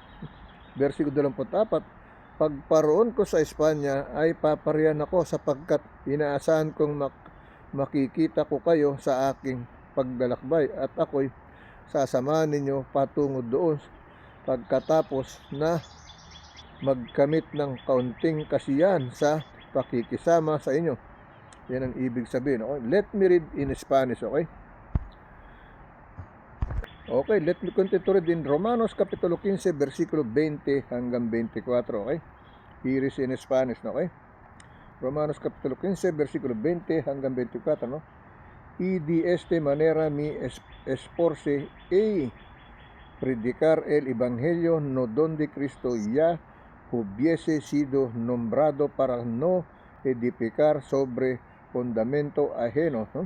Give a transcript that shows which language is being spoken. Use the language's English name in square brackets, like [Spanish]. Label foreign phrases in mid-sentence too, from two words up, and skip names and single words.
[Filipino] Versikulo 24, pagparoon ko sa Espanya ay papariyan ako, sapagkat inaasahan kong makikita ko kayo sa aking paglalakbay, at ako'y sasamahan ninyo patungo doon, pagkatapos na magkamit ng kaunting kasiyahan sa pakikisama sa inyo. Yan ang ibig sabihin, okay? [English] Let me read in Spanish, okay? Okay, let me continue to read in [Filipino] Romanos Kapitulo 15, versikulo 20 hanggang 24, [English] okay? Here is in Spanish, [Filipino] okay? Romanos Kapitulo 15, versikulo 20 hanggang 24, no? [Spanish] Y de esta manera mi esforce a predicar el evangelio, no donde Cristo ya hubiese sido nombrado, para no edificar sobre fundamento ajeno, ¿no?